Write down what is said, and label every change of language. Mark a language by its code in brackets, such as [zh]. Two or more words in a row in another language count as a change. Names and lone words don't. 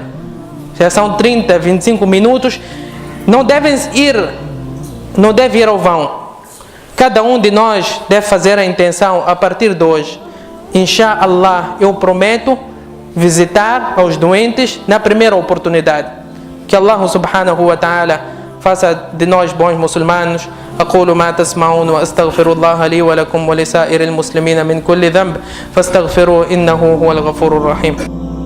[pt] Já são 30, 25 minutos. Não deve ir ao vão. Cada um de nós deve fazer a intenção a partir de hoje. Insha'Allah, eu prometo visitar aos doentes na primeira oportunidade. Que Allah [ar] سبحانه وتعالى [pt] faça de nós bons muçulmanos. [ar] أقول ما تسمعون وأستغفر الله لي ولكم ولسائر المسلمين من كل ذنب فاستغفروه إنه هو الغفور الرحيم.